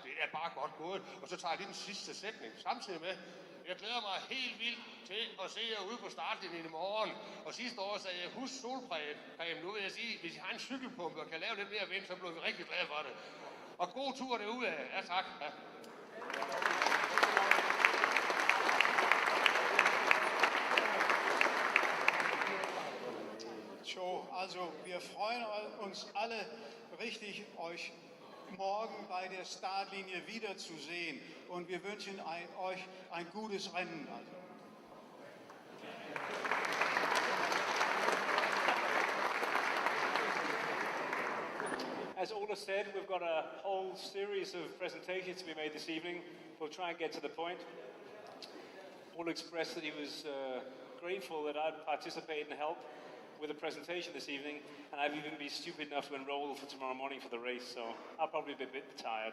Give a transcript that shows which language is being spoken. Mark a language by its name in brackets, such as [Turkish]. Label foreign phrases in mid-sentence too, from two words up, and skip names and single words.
[Danish] Det er bare godt gået. Og så tager jeg lige den sidste sætning samtidig med. Jeg glæder mig helt vildt til at se jer ude på startlinjen i morgen. Og sidste år sagde jeg, husk solcreme. Nu vil jeg sige, hvis I har en cykelpumpe og kan lave lidt mere vind, så bliver vi rigtig glade for det. Og god tur derude af. Ja, tak. Ja. [German] So, also wir freuen uns alle richtig, euch morgen bei der Startlinie wiederzusehen. Und wir wünschen euch ein gutes Rennen. [English] As Ola said, we've got a whole series of presentations to be made this evening. We'll try and get to the point. Ola expressed that he was grateful that I'd participate and help with the presentation this evening, and I've even been stupid enough to enroll for tomorrow morning for the race, so I'll probably be a bit tired.